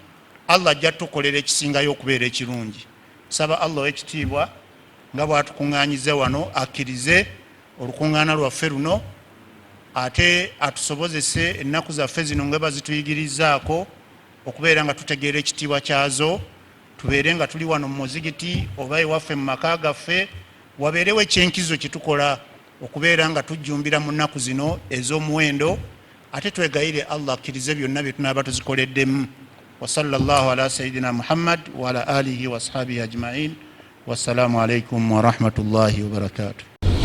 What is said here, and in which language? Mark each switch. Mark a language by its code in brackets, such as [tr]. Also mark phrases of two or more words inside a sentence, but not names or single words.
[lg] Allah ajja tukolera ekisingayo okubeera ekirungi. Saba Allah ekitiibwa nga bw'atukuŋŋaanyize wano akkirize olukuŋŋaana lwaffe luno, ate atusobozese ennaku zaffe zino nga bazituyigirizaako okubeera nga tutegeera ekitiibwa kyazo. Tubeere nga tuli wano mu muzigiti oba ewaffe mu maka gaffe, wabeerewo ekyenkizo kye tukola okubeera nga tujjumbira mu nnaku zino ez'omuwendo, ate twegayire Allah akkirize byonna bye tunaaba tuzikoleddemu. [ar] وصلى الله على سيدنا محمد وعلى آله وأصحابه أجمعين. والسلام عليكم ورحمة الله وبركاته.